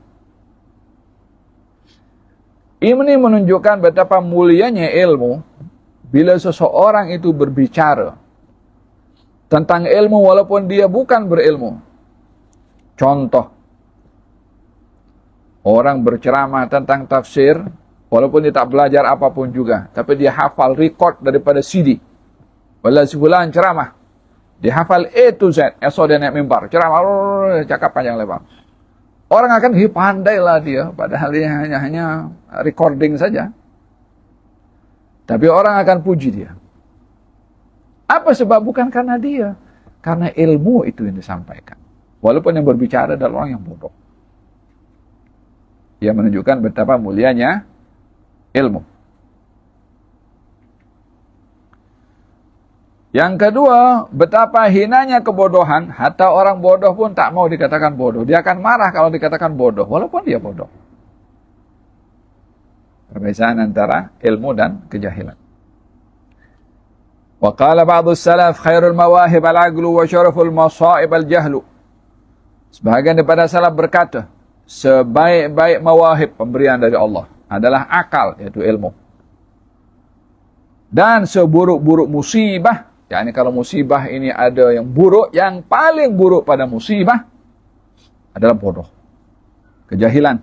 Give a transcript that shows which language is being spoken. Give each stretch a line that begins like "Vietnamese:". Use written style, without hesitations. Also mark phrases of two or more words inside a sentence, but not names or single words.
Malay: Ini menunjukkan betapa mulianya ilmu bila seseorang itu berbicara tentang ilmu walaupun dia bukan berilmu. Contoh, orang berceramah tentang tafsir walaupun dia tak belajar apapun juga, tapi dia hafal record daripada CD. Wala sebulan ceramah, dia hafal
English: A to Z,
Malay: esok dia naik mimbar, ceramah, cakap panjang lebar. Orang akan, pandailah dia, padahal dia hanya recording saja. Tapi orang akan puji dia. Apa sebab? Bukan karena dia, karena ilmu itu yang disampaikan. Walaupun yang berbicara adalah orang yang bodoh. Ia menunjukkan betapa mulianya ilmu. Yang kedua, betapa hinanya kebodohan. Hatta orang bodoh pun tak mau dikatakan bodoh. Dia akan marah kalau dikatakan bodoh, walaupun dia bodoh. Perbedaan antara ilmu dan kejahilan.
Arabic: وقال بعض السلف خير المواهب العقل وشر المصائب الجهل.
Malay: Sebahagian daripada salaf berkata, sebaik-baik mawahib, pemberian dari Allah, adalah akal, yaitu ilmu. Dan seburuk-buruk musibah, yakni kalau musibah ini ada yang buruk, yang paling buruk pada musibah adalah bodoh, kejahilan.